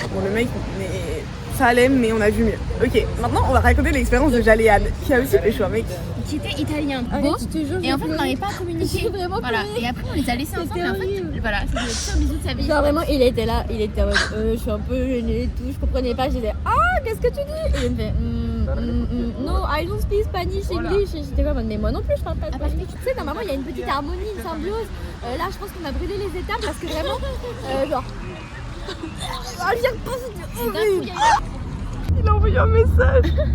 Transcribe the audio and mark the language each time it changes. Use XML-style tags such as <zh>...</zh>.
<fr>Bon, le mec, ça allait, mais on a vu mieux. Ok, maintenant on va raconter l'expérience de Jaléane, qui a aussi pécho un mec. Qui était italien, beau, et en fait on n'arrivait pas à communiquer. Vraiment voilà. Et après on les a laissés ensemble, et en fait, voilà, c'était le pire bisou de sa vie. Genre vraiment, il était là, il était en mode, je suis un peu gênée et tout, je comprenais pas, j'étais, ah, qu'est-ce que tu dis? Et il me fait,</fr> <en>no, I don't speak Spanish, English.</en> <fr>Et j'étais comme, mais moi non plus, je parle pas Spanish. Tu sais, normalement, il y a une petite harmonie, une symbiose. Là, je pense qu'on a brûlé les étapes parce que vraiment, genre, elle vient de passer du horrible. Il a envoyé un message.</fr>